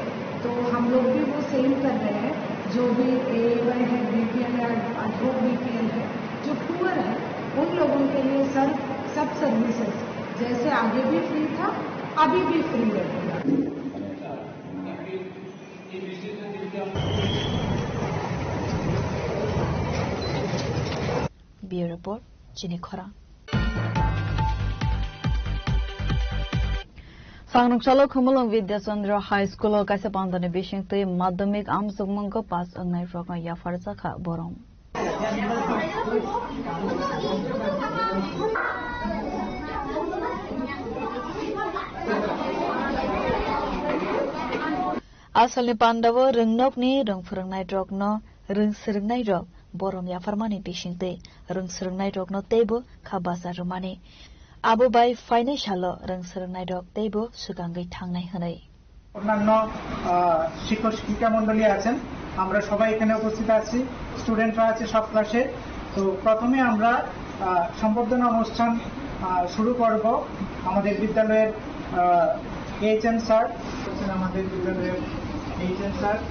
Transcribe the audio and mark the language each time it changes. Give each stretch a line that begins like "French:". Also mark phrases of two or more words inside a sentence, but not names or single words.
Hindi: तो हम लोग भी वो सेम कर रहे हैं, जो भी एएवाई है, बीपीएल है, अटवॉक बीपीएल है, जो पुअर है उन लोगों के लिए सब सर्विसेज जैसे आगे भी फ्री था अभी भी फ्री रहेगा।
English: Bureau Report
Kok Borok: चिनी खरा सांगनोक्सालो खुमलंग विद्याचंद्र हाई स्कूल कैसे पांदने बिशिंगते माध्यमिक आम सुगमंग पास अंगनाय फ्रक याफार जाखा बरम आसलनि पांडव रोंनकनि रोंफोरोंनाय रकन रोंसोरोंनाय रक बरम याफारमानि बिशिंगते रोंसोरोंनाय रकन तेबो खाबासा रुमानि आबो बाय फाइनाय सालो रोंसोरोंनाय रक तेबो सुगांगै थांनाय हनै
Bangla: অন্যান্য শিক্ষক শিক্ষিকা মণ্ডলী আছেন, আমরা সবাই এখানে উপস্থিত আছি, স্টুডেন্টরা আছে সব ক্লাসে। তো প্রথমে আমরা সম্বর্ধনা অনুষ্ঠান শুরু করব। আমাদের বিদ্যালয়ের এইচএম স্যার আমাদের বিদ্যালয়ের এইচএম স্যার